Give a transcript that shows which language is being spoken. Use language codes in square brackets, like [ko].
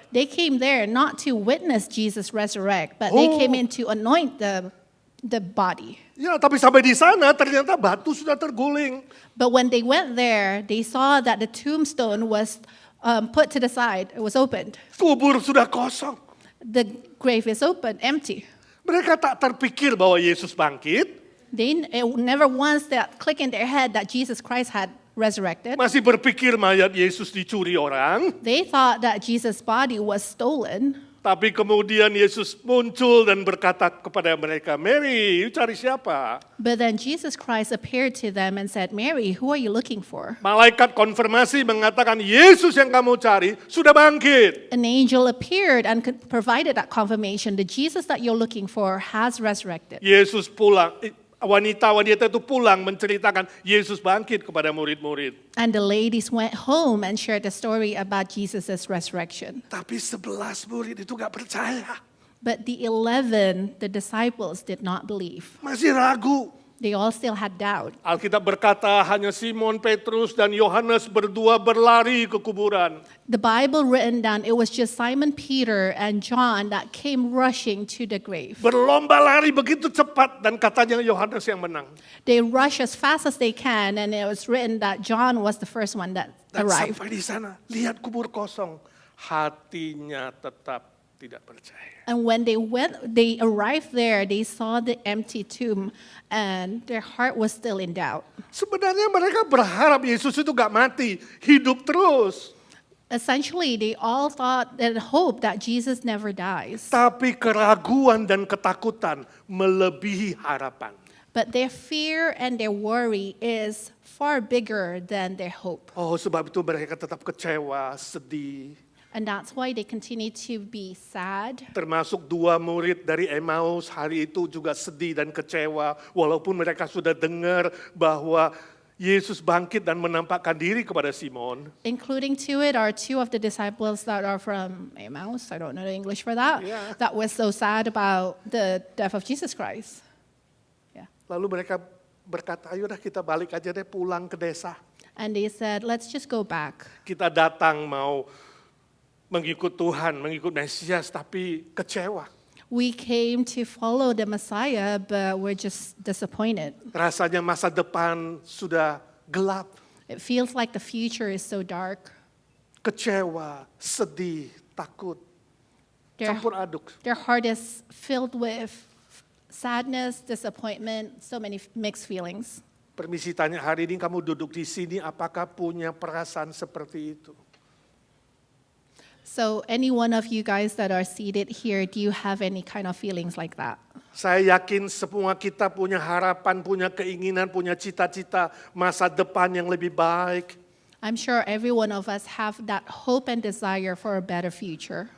[en] They came there not to witness Jesus resurrect, but they came in to anoint the body. [id] Ya, tapi sampai di sana ternyata batu sudah terguling. [en] But when they went there, they saw that the tombstone was put to the side. It was opened. [id] Kubur sudah kosong. [en] The grave is open, empty. [id] Mereka tak terpikir bahwa Yesus bangkit. [en] It never once that click in their head that Jesus Christ had resurrected. [id] Masih berpikir mayat Yesus dicuri orang. [en] They thought that Jesus' body was stolen. [id] Tapi kemudian Yesus muncul dan berkata kepada mereka, Mary, you cari siapa? [en] But then Jesus Christ appeared to them and said, Mary, who are you looking for? [id] Malaikat konfirmasi mengatakan, Yesus yang kamu cari sudah bangkit. [en] An angel appeared and provided that confirmation. The Jesus that you're looking for has resurrected. [id] Yesus pulang, wanita-wanita itu pulang menceritakan Yesus bangkit kepada murid-murid. [en] And the ladies went home and shared the story about Jesus' resurrection. [id] Tapi 11 murid itu gak percaya. [en] But the 11, the disciples did not believe. [id] Masih ragu. [en] They all still had doubt. [id] Alkitab berkata hanya Simon Petrus dan Yohanes berdua berlari ke kuburan. [en] The Bible written down, it was just Simon Peter and John that came rushing to the grave. [id] Berlomba lari begitu cepat dan katanya Yohanes yang menang. [en] They rush as fast as they can, and it was written that John was the first one that [id] Dan [en] arrived. [id] sampai di sana, lihat kubur kosong. Hatinya tetap tidak percaya. [en] And when they arrived there, they saw the empty tomb, and their heart was still in doubt. [id] Sebenarnya mereka berharap Yesus itu gak mati, hidup terus. [en] Essentially, they all thought and hoped that Jesus never dies. [id] Tapi keraguan dan ketakutan melebihi harapan. [en] But their fear and their worry is far bigger than their hope. [id] Oh, sebab itu mereka tetap kecewa, sedih. [en] And that's why they continue to be sad. [id] Termasuk 2 murid dari Emmaus hari itu juga sedih dan kecewa. Walaupun mereka sudah dengar bahwa Yesus bangkit dan menampakkan diri kepada Simon. [en] Including to it are 2 of the disciples that are from Emmaus. I don't know the English for that. Yeah. That was so sad about the death of Jesus Christ. Yeah. [id] Lalu mereka berkata, ayo dah kita balik aja deh pulang ke desa. [en] And they said, let's just go back. [id] Kita datang mau mengikut Tuhan, mengikut Mesias, tapi kecewa. [en] We came to follow the Messiah, but we're just disappointed. [id] Rasanya masa depan sudah gelap, [en] It feels like the future is so dark. [id] kecewa, sedih, takut, campur aduk. [en] Their heart is filled with sadness, disappointment, so many mixed feelings. [id] Permisi tanya, hari ini kamu duduk di sini, apakah punya perasaan seperti itu? [en] So any one of you guys that are seated here, do you have any kind of feelings like that? [id] Saya yakin semua kita punya harapan, punya keinginan, punya cita-cita masa depan yang lebih baik. [en] I'm sure every one of us have that hope and desire for a better future.